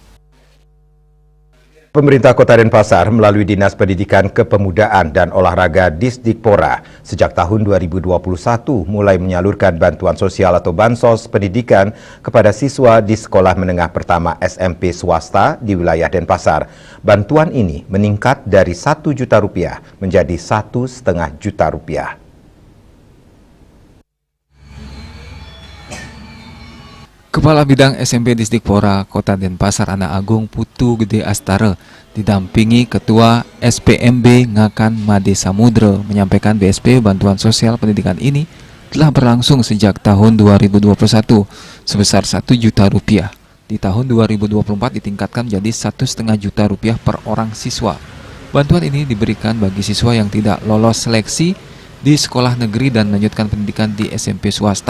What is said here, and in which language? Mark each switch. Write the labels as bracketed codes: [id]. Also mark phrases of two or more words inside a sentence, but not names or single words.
[id] Pemerintah Kota Denpasar melalui Dinas Pendidikan Kepemudaan dan Olahraga Disdikpora sejak tahun 2021 mulai menyalurkan bantuan sosial atau bansos pendidikan kepada siswa di sekolah menengah pertama SMP swasta di wilayah Denpasar. Bantuan ini meningkat dari Rp1 juta menjadi Rp1,5 juta. Kepala Bidang SMP Disdikpora Kota Denpasar Anak Agung Putu Gede Astara didampingi Ketua SPMB Ngakan Made Samudra menyampaikan BSP bantuan sosial pendidikan ini telah berlangsung sejak tahun 2021 sebesar Rp1 juta. Di tahun 2024 ditingkatkan menjadi Rp1,5 juta per orang siswa. Bantuan ini diberikan bagi siswa yang tidak lolos seleksi di sekolah negeri dan melanjutkan pendidikan di SMP swasta.